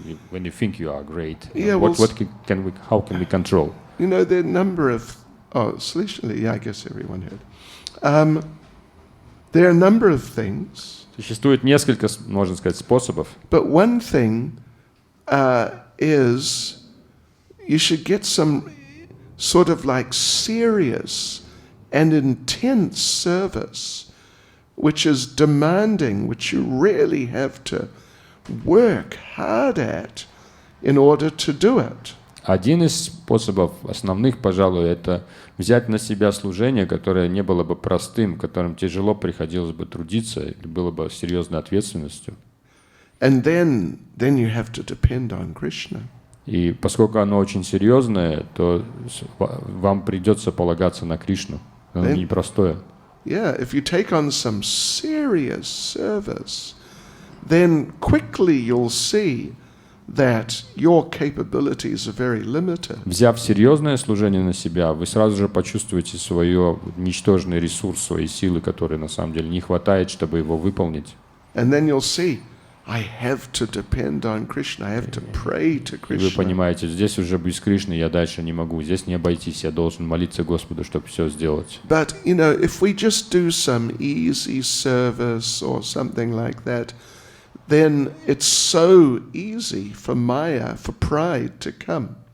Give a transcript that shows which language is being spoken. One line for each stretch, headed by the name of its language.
English: When you think you are great. Yeah, How can we control? There are a number of. I guess everyone heard. There are a number of things.
Russian: Существует несколько, можно сказать, способов.
English: But one thing is you should get some sort of like serious and intense service, which is demanding, which you really have to work hard at in order to do it.
Russian: Один из способов, основных, пожалуй, это взять на себя служение, которое не было бы простым, которым тяжело приходилось бы трудиться, или было бы серьезной ответственностью.
English: And then you have to depend on Krishna.
Russian: И поскольку оно очень серьезное, то вам придется полагаться на Кришну. Оно непростое.
English: Yeah, if you take on some serious service, then quickly you'll see that your capabilities are very limited.
Russian: Взяв серьезное служение на себя, вы сразу же почувствуете свой ничтожный ресурс, свои силы, которые на самом деле не хватает, чтобы его выполнить.
English: And then you'll see, I have to depend on Krishna, I have to pray to
Russian: И вы
English: Krishna.
Russian: понимаете, здесь уже без Кришны я дальше не могу. Здесь не обойтись, я должен молиться Господу, чтобы все сделать.
English: But, if we just do some easy service or something like that, then it's so easy for Maya, for pride to come.